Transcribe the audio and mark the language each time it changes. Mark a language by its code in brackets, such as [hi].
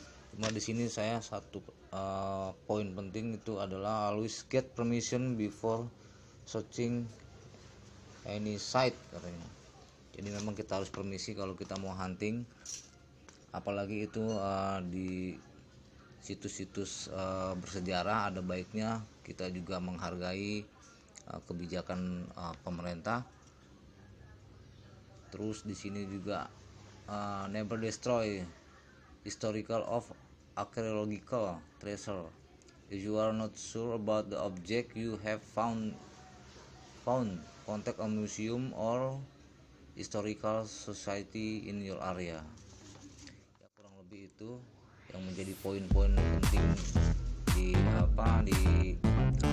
[id] Cuma di sini saya satu poin penting itu adalah [en] always get permission before searching any site [id] katanya. Jadi memang kita harus permisi kalau kita mau hunting, apalagi itu di situs-situs bersejarah. Ada baiknya kita juga menghargai kebijakan pemerintah. Terus di sini juga [en] never destroy historical of archaeological treasure if you are not sure about the object you have found. Contact a museum or historical society in your area. [id] Ya, kurang lebih itu yang menjadi poin-poin penting di panduannya.